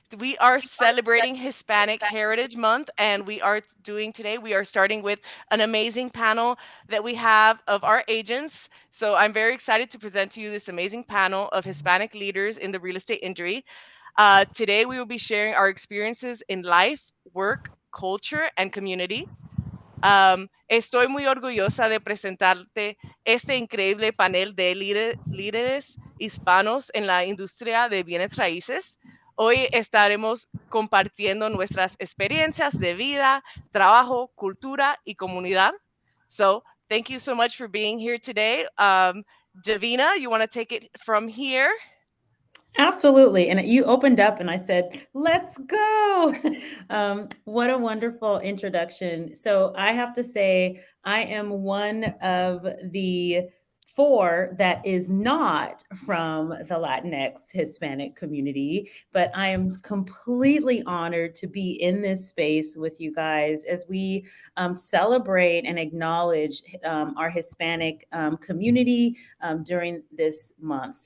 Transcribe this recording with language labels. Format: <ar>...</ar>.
<en>We are celebrating Hispanic Heritage Month, and we are starting with an amazing panel that we have of our agents. So I'm very excited to present to you this amazing panel of Hispanic leaders in the real estate industry. Today, we will be sharing our experiences in life, work, culture, and community.</en> <es>Estoy muy orgullosa de presentarte este increíble panel de líderes hispanos en la industria de bienes raíces. Hoy estaremos compartiendo nuestras experiencias de vida, trabajo, cultura y comunidad.</es> <en>So, thank you so much for being here today. Davina, you want to take it from here? Absolutely. And you opened up and I said, let's go. What a wonderful introduction. So I have to say, I am one of the four that is not from the Latinx Hispanic community, but I am completely honored to be in this space with you guys as we celebrate and acknowledge our Hispanic community during this month.</en>